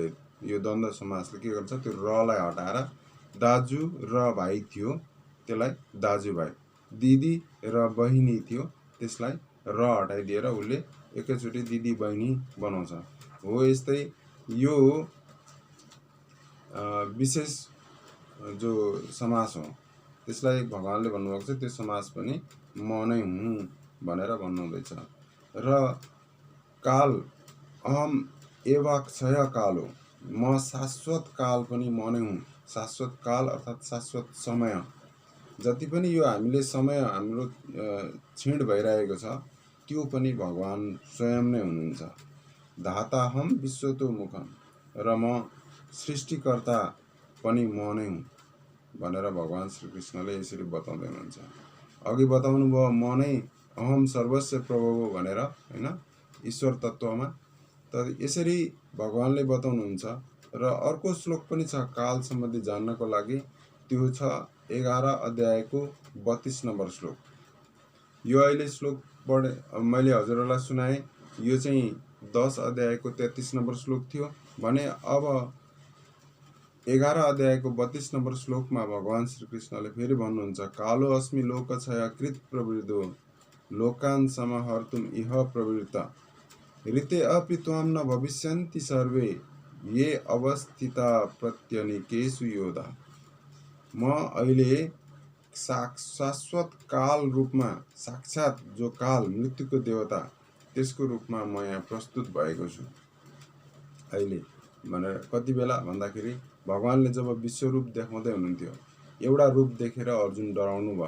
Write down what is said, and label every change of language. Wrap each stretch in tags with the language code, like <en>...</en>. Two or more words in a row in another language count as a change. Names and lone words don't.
<ne>यो द्वन्द्व समासले के गर्छ? त्यो रलाई हटाएर दाजु र भाइ थियो त्यसलाई दाजुभाइ, दिदी र बहिनी थियो त्यसलाई र हटाइदिएर उसले एकैचोटि दिदी बहिनी बनाउँछ। हो यस्तै यो विशेष जो समास हो त्यसलाई भगवानले भन्नुभएको छ, त्यो समास पनि म नै हुँ भनेर भन्नुहुँदैछ। र काल</ne> <sa>अहम एवा क्षय काल</sa> <ne>हो, म शाश्वत काल पनि म नै हुँ। शाश्वत काल अर्थात् शाश्वत समय। जति पनि यो हामीले समय हाम्रो क्षीण भइरहेको छ त्यो पनि भगवान स्वयं नै हुनुहुन्छ।</ne> <sa>धाताहम विश्वतो मुखम,</sa> <ne>र म सृष्टिकर्ता पनि म नै हुँ भनेर भगवान श्रीकृष्णले यसरी बताउँदै हुनुहुन्छ। अघि बताउनु भयो म नै</ne> <sa>अहम सर्वस्य प्रभव</sa> <ne>भनेर, हैन, ईश्वर तत्त्वमा। त यसरी भगवानले बताउनुहुन्छ। र अर्को श्लोक पनि छ काल सम्बन्धी जान्नको लागि, त्यो छ 11 अध्यायको 32 नम्बर श्लोक। यो अहिले श्लोक मैले हजुरहरूलाई सुनाएँ, यो चाहिँ 10 अध्यायको 33 नम्बर श्लोक थियो भने अब 11 अध्यायको 32 नम्बर श्लोकमा भगवान श्रीकृष्णले फेरि भन्नुहुन्छ</ne> <sa>कालो अस्मि लोकक्षय कृत प्रवृद्धो लोकान् समाहर्तुम् इह प्रवृत्त ऋते अपि त्वां न भविष्यन्ति सर्वे ये अवस्थिता प्रत्यनिकेषु योधा।</sa> <ne>म अहिले शाश्वत काल रूपमा, साक्षात जो काल मृत्युको देवता त्यसको रूपमा म यहाँ प्रस्तुत भएको छु अहिले भनेर। कति बेला भन्दाखेरि भगवानले जब विश्वरूप देखाउँदै हुनुहुन्थ्यो, एउटा रूप देखेर अर्जुन डराउनु भयो।</ne>